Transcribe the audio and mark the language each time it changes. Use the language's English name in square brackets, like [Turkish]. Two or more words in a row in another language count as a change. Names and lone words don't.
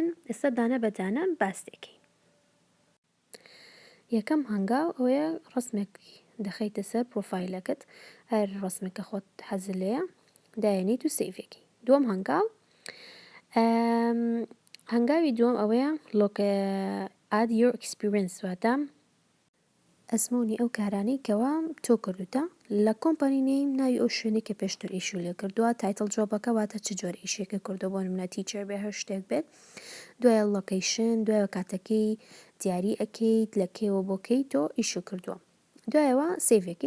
[Central Kurdish] ئێستا دانە بەدانە باستێکی. یەکەم هەنگاو ئەوەیە ڕسمێکی دەخەیتە سەر پرۆفایلەکەت، هەر ڕسمێکە خۆت حەزت لێیە دایەنیت و سەیڤێکی. دووەم هەنگاوی دووەم ئەوەیە [English] add your experience، [Central Kurdish] واتە ئەزموونی ئەو کارانەی کەوا تۆ کردوتە لە [English] company name, [Central Kurdish] ناوی ئەو شوێنەی کە پێشتر ئیشو لێ کردووە، تایتڵ جۆبەکە واتە چ جۆرە ئیشێکە کردو، بۆ نمونە تیچەر بێ هەر شتێک بێت. دوایە لۆکیشن، دوایە کاتەکەی دیاری ئەکەیت لە کێوە بۆکەی تۆ ئیشو کردووە، دوایەوە سەیڤەکەیت.